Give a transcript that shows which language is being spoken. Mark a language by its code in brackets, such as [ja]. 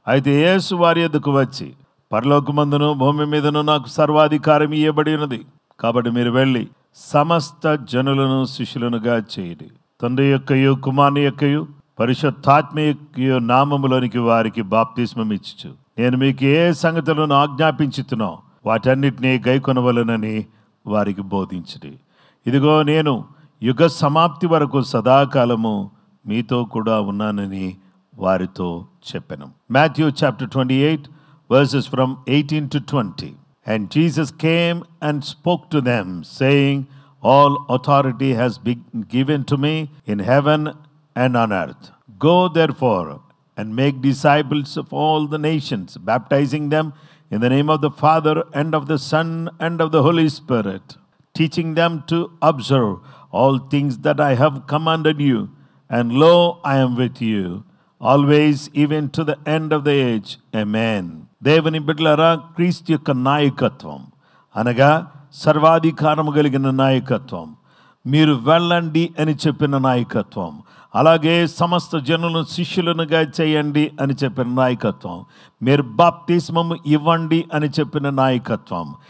[te] అయితే యేసు వారి యొద్దకు వచ్చి, పరలోకమందును భూమి మీదను నాకు సర్వాధికారం ఇవ్వబడి ఉన్నది, కాబట్టి మీరు వెళ్ళి సమస్త జనులను శిష్యులనుగా చేయండి, తండ్రి యొక్కయు కుమారుని యొక్కయు పరిశుద్ధాత్మ యొక్కయు నామములోనికి వారికి బాప్తిస్మం ఇచ్చుచు నేను మీకు ఏ సంగతులను ఆజ్ఞాపించుతున్నో వాటన్నిటినీ గైకొనవలెనని వారికి బోధించుడి. ఇదిగో నేను యుగ సమాప్తి వరకు సదాకాలము మీతో కూడా ఉన్నానని వారితో చెప్పెను. [en] Matthew chapter 28 verses from 18 to 20. And Jesus came and spoke to them, saying, all authority has been given to me in heaven and on earth. Go therefore and make disciples of all the nations, baptizing them in the name of the Father and of the Son and of the Holy Spirit, teaching them to observe all things that I have commanded you. And lo, I am with you always, even to the end of the age. Amen. [te] దేవుని బిడ్డలారా, క్రీస్తు యొక్క నాయకత్వం అనగా సర్వాధికారము కలిగిన నాయకత్వం, మీరు వెళ్ళండి అని చెప్పిన నాయకత్వం, అలాగే సమస్త జనులను శిష్యులనుగా చేయండి అని చెప్పిన నాయకత్వం, మీరు బాప్తిస్మము ఇవ్వండి అని చెప్పిన నాయకత్వం.